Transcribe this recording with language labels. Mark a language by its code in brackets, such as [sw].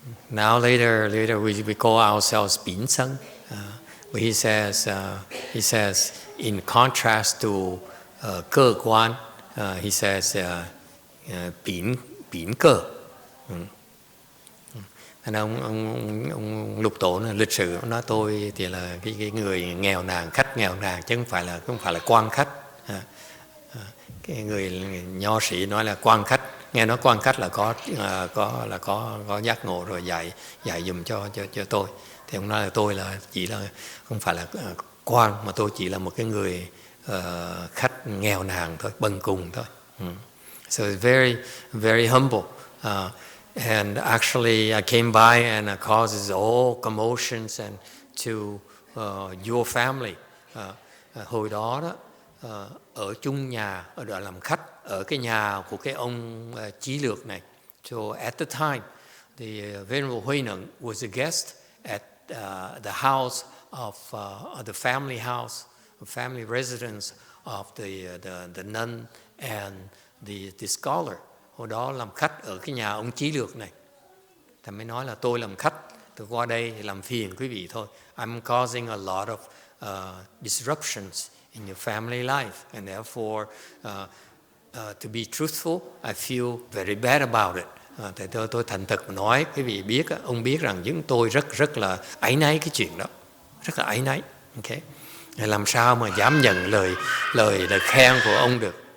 [en] Now later we call ourselves Pin Sân. But he says in contrast to cơ quan, he says pin cơ. [vi] Ông Lục Tổ lịch sử nói tôi thì là cái người nghèo nàn, khách nghèo nàn, chứ không phải là quan khách. Cái người nho sĩ nói là quan khách, nghe nói quan khách là có giác ngộ rồi dạy dùm cho tôi. Thì ông nói là tôi chỉ là không phải là quan, mà tôi chỉ là một cái người khách nghèo nàn thôi, bần cùng thôi. [en] So it's very, very humble. And actually I came by and causes all commotions and to your family. [vi] Hồi đó ở chung nhà, ở đó làm khách, ở cái nhà của cái ông Chí Lược này. [en] So at the time, the Venerable Huệ Năng was a guest at the house of the family house, the family residence of the nun and the scholar. [vi] Hồi đó làm khách ở cái nhà ông Chí Lược này. Thầy mới nói là tôi làm khách, tôi qua đây làm phiền quý vị thôi. [en] I'm causing a lot of disruptions in your family life, and therefore to be truthful, I feel very bad about it. [vi] Thì tôi thành thật nói, quý vị biết, ông biết rằng chúng tôi rất là áy náy cái chuyện đó, rất là áy náy. Okay. Làm sao mà dám nhận lời khen của ông được?